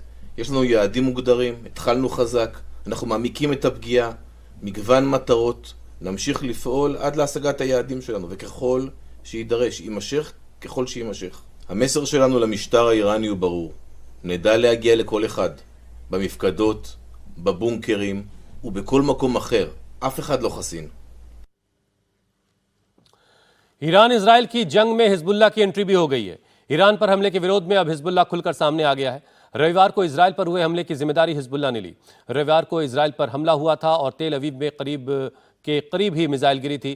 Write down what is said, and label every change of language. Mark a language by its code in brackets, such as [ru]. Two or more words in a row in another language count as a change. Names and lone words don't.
[he] יש לנו יעדים מוגדרים, התחלנו חזק, אנחנו מעמיקים את הפגיעה, מגוון מטרות, נמשיך לפעול עד להשגת היעדים שלנו, וככל שידרש, יימשך ככל שימשך. המסר שלנו למשטר האיראני הוא ברור. נדע להגיע לכל אחד, במפקדות, בבונקרים ובכל מקום אחר. אף אחד לא חסין. [hi] ईरान इजराइल की जंग में हिजबुल्लाह की एंट्री भी हो गई है। ईरान पर हमले के विरोध में अब हिजबुल्लाह खुलकर सामने आ गया है। रविवार को इजराइल पर हुए हमले की जिम्मेदारी हिजबुल्लाह ने ली। रविवार को इजराइल पर हमला हुआ था और तेल अवीव में करीब ही मिसाइल गिरी थी।